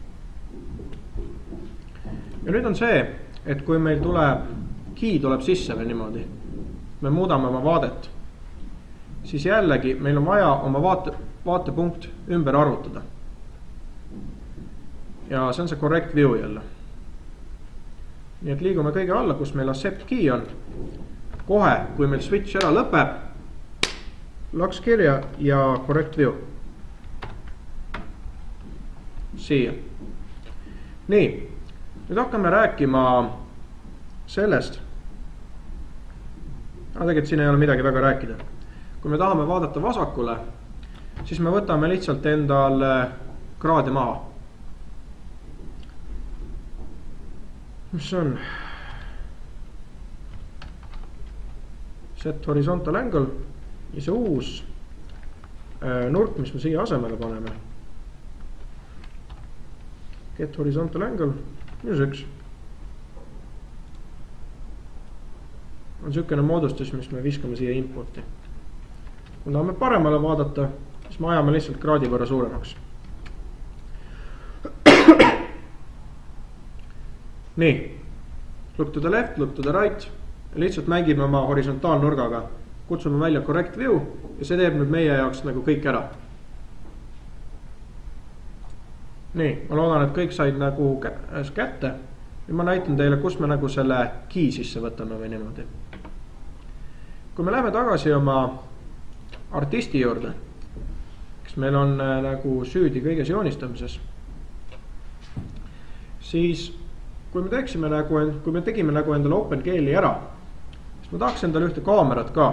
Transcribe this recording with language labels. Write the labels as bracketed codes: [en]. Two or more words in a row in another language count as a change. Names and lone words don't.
[et] Ja nüüd on see, et kui meil key tuleb sisse või niimoodi, me muudame oma vaadet, siis jällegi meil on vaja oma vaatepunkt ümber arvutada. Ja see on see [en] correct view [et] jälle. Nii et liigume kõige alla, kus meil [en] accept key [et] on. Kohe, kui meil switch ära lõpeb, laks kirja ja [en] correct view. [et] Siia. Nii, nüüd hakkame rääkima sellest. Tegelikult siin ei ole midagi väga rääkida. Kui me tahame vaadata vasakule, siis me võtame lihtsalt endal kraadi maha. Mis on? [en] Set horizontal angle [et] ja see uus nurk, mis me siia asemele paneme. [en] Get horizontal angle, minus 1. [et] On sükene moodustus, mis me viskame siia importi. Kui tahame paremale vaadata, siis me ajame lihtsalt kraadi võrra suuremaks. Nii, [en] look to the left, look to the right. [et] Lihtsalt mängime oma horisontaalnurgaga. Kutsume välja [en] correct view [et] ja see teeb nüüd meie jaoks nagu kõik ära. Nii, ma loodan, et kõik said nagu kätte. Ja ma näitan teile, kus me nagu selle key sisse võtame või niimoodi. Kui me läheme tagasi oma artisti juurde, kes meil on nagu süüdi kõiges joonistamises, siis kui me tegime nagu endale OpenGL-i ära, siis ma tahaks endale ühte kaamerat ka.